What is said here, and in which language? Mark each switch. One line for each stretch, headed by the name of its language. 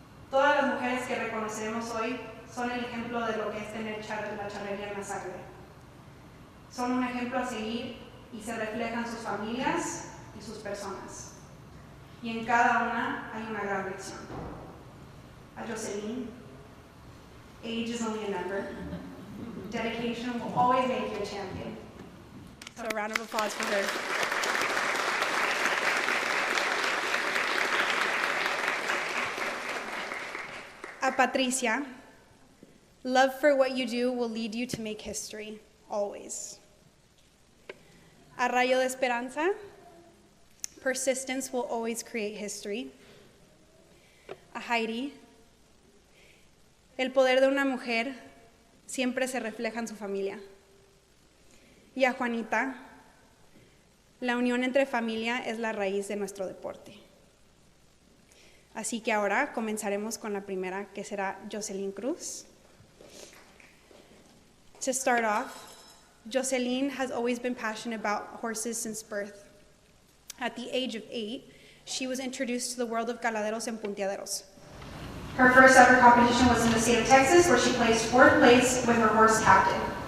Spanish: Todas las mujeres que reconoceremos hoy son el ejemplo de lo que es tener la charrería en la sangre. Son un ejemplo a seguir y se reflejan sus familias y sus personas. Y en cada una hay una gran lección.
English: A Jocelyn, age is only a number. Dedication will always make you a champion. So a round of applause for her. A Patricia, love for what you do will lead you to make history, always. A Rayo de Esperanza, persistence will always create history.
Spanish: A Heidi, el poder de una mujer siempre se refleja en su familia. Y a Juanita, la unión entre familia es la raíz de nuestro deporte. Así que ahora comenzaremos con la primera, que será Jocelyn Cruz.
English: To start off, Jocelyn has always been passionate about horses since birth. At the age of 8, she was introduced to the world of ganaderos and punteaderos. Her first ever competition was in the state of Texas, where she placed 4th place with her horse Captain.